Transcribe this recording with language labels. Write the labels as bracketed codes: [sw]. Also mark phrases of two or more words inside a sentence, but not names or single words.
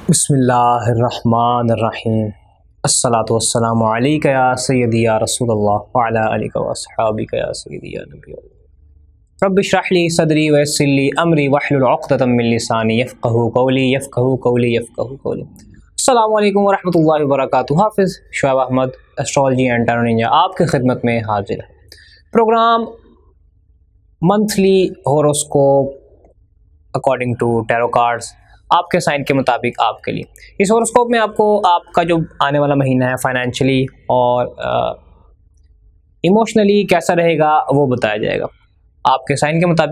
[ar] बिस्मिल्लाहिर्रहमानिर्रहीम। الصلاة والسلام عليك يا سيدي يا رسول الله وعلى آلك وأصحابك يا سيدي يا نبي الله. رب اشرح لي صدري ويسر لي أمري واحلل عقدة من لساني يفقهوا قولي. السلام عليكم ورحمة الله وبركاته. [ur] حافظ شعیب احمد ایسٹرولوجی اینڈ ٹیرو ننجا آپ کی خدمت میں حاضر ہے. [en] program monthly horoscope according to tarot cards, [ur] آپ کے سائن کے مطابق آپ کے لیے. اس ہوروسکوپ میں آپ کو آپ کا جو آنے والا مہینہ ہے فائنینشلی اور ایموشنلی کیسا رہے گا وہ بتایا جائے گا آپ کے سائن کے مطابق.